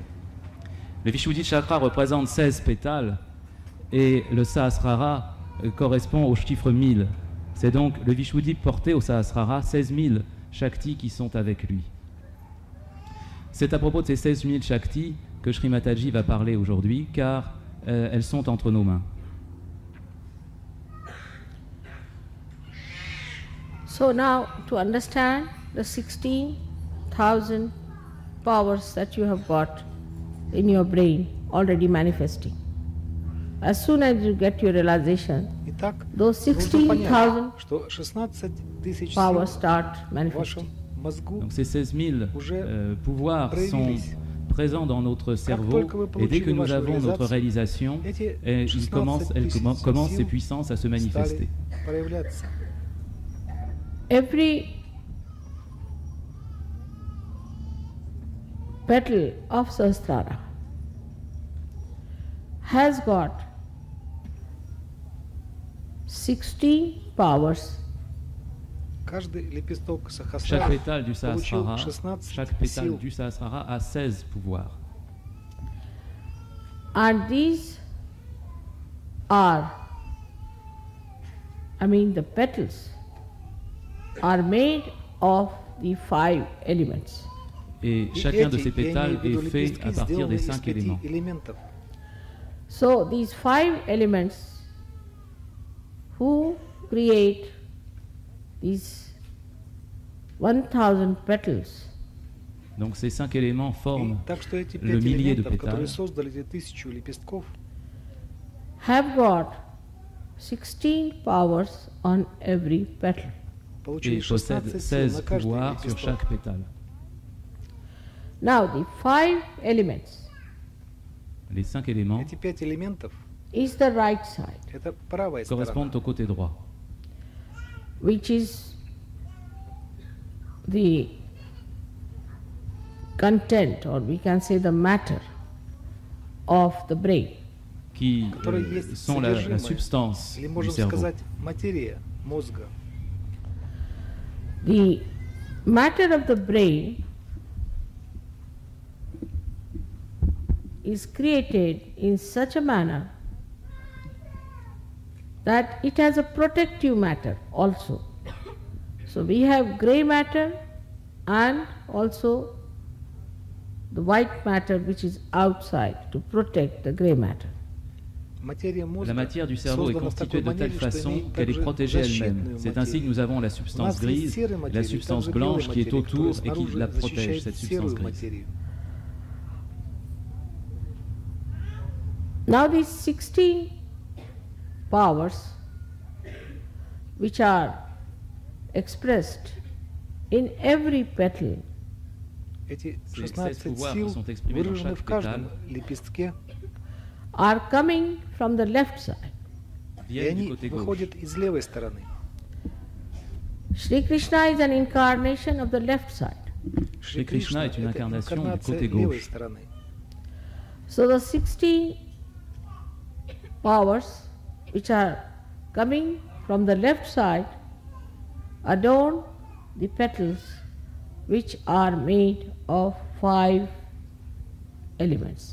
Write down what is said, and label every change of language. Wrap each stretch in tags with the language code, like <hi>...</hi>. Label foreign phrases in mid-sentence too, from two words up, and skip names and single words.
<fr>Le Vishuddhi chakra représente 16 pétales et le Sahasrara correspond au chiffre 1000. C'est donc le Vishuddhi porté au Sahasrara, 16 000 Shaktis qui sont avec lui. C'est à propos de ces 16 000 Shaktis que Shri Matadji va parler aujourd'hui, car elles sont entre nos mains.</fr> <en>So now, to understand the 16,000 powers that you have got in your brain already manifesting, as soon as you get your realization,</en> <ru>Итак,</ru> <en>those</en> <ru>нужно понять,</ru> <en>16,000</en> <ru>что 16 тысяч</ru> <en>powers</en> <ru>сил</ru> <en>start</en> <ru>в</ru> <en>manifesting.</en> <ru>вашем мозгу</ru> <fr>Donc ces 16 000 pouvoirs sont</fr> <ru>проявились.</ru> <fr>présents dans notre cerveau, et dès que nous avons notre réalisation, commencent ces puissances à se manifester.</fr> <ru>стали проявляться.</ru> <en>Every petal of Sahasrara has got 16 powers.</en> <ru>Каждый лепесток</ru> <fr>Chaque</fr> <ru>Сахасрара</ru> <fr>pétale du</fr> <ru>получил</ru> <fr>Sahasrara,</fr> <ru>16</ru> <fr>chaque pétale</fr> <ru>сил.</ru> <fr>du Sahasrara a 16 pouvoirs.</fr> <en>And these are, the petals are made of the 5 elements.</en> <fr>Et</fr> <ru>И</ru> <fr>chacun de</fr> <ru>эти,</ru> <fr>ces</fr> <ru>я имею</ru> <fr>pétales</fr> <ru>в виду</ru> <fr>est fait</fr> <ru>лепестки,</ru> <fr>à partir</fr> <ru>сделаны</ru> <fr>des</fr> <ru>из</ru> <fr>5</fr> <ru>5</ru> <fr>éléments.</fr> <ru>элементов.</ru> <en>So these 5 elements who create these 1000 petals</en> <fr>Donc ces 5 éléments</fr> <ru>И</ru> <fr>forment</fr> <ru>так что эти</ru> <fr>le</fr> <ru>5</ru> <fr>millier de</fr> <ru>элементов, которые</ru> <fr>pétales,</fr> <ru>создали эти 1000 лепестков,</ru> <en>have got 16 powers on every petal.</en> <ru>получили</ru> <fr>et possèdent</fr> <ru>16 сил</ru> <fr>16</fr> <ru>на каждый</ru> <fr>pouvoirs sur</fr> <ru>лепесток.</ru> <fr>chaque pétale.</fr> <en>Now the 5 elements</en> <fr>Les 5 éléments</fr> <ru>Эти 5 элементов</ru> <en>is the right side, —</en> <ru>это правая сторона,</ru> <fr>correspondent au côté droit,</fr> <en>which is the content, or we can say the matter of the brain.</en> <fr>qui</fr> <ru>которые есть</ru> <fr>sont la</fr> <ru>содержимое,</ru> <fr>substance</fr> <ru>или</ru> <fr>du</fr> <ru>можем</ru> <fr>cerveau.</fr> <ru>сказать материя мозга.</ru> <en>The matter of the brain is created in such a manner that it has a protective matter also. So we have grey matter and also the white matter which is outside to protect the grey matter.</en> <ru>Материя мозга</ru> <fr>La matière du cerveau est</fr> <ru>создана в</ru> <fr>constituée</fr> <ru>такой</ru> <fr>de telle</fr> <ru>манере, что</ru> <fr>façon</fr> <ru>имеет</ru> <fr>qu'elle est</fr> <ru>также</ru> <fr>protégée elle-même.</fr> <ru>защитную</ru> <fr>C'est ainsi que</fr> <ru>материю.</ru> <fr>nous avons la</fr> <ru>У</ru> <fr>substance</fr> <ru>нас есть</ru> <fr>grise,</fr> <ru>серая</ru> <fr>la</fr> <ru>материя, и</ru> <fr>substance</fr> <ru>также белая</ru> <fr>blanche qui est</fr> <ru>материя,</ru> <fr>autour</fr> <ru>которая</ru> <fr>et qui</fr> <ru>снаружи</ru> <fr>la protège,</fr> <ru>защищает</ru> <fr>cette substance</fr> <ru>серую</ru> <fr>grise.</fr> <ru>материю.</ru> <en>Now these 16 powers which are expressed in every petal</en> <ru>Эти</ru> <fr>Ces 16 pouvoirs</fr> <ru>сил</ru> <fr>sont exprimés dans</fr> <ru>выражены</ru> <fr>chaque</fr> <ru>в каждом</ru> <fr>pétale.</fr> <ru>лепестке,</ru> <en>are coming from the left side.</en> <ru>и</ru> <fr>viennent du</fr> <ru>они</ru> <fr>côté gauche.</fr> <ru>выходят из левой стороны.</ru> <en>Shri Krishna is an incarnation of the left side.</en> <fr>Shri Krishna est une</fr> <ru>это</ru> <fr>incarnation du</fr> <ru>инкарнация</ru> <fr>côté</fr> <ru>левой</ru> <fr>gauche.</fr> <ru>стороны.</ru> <en>So the 16 powers which are coming from the left side adorn the petals which are made of 5 elements.</en>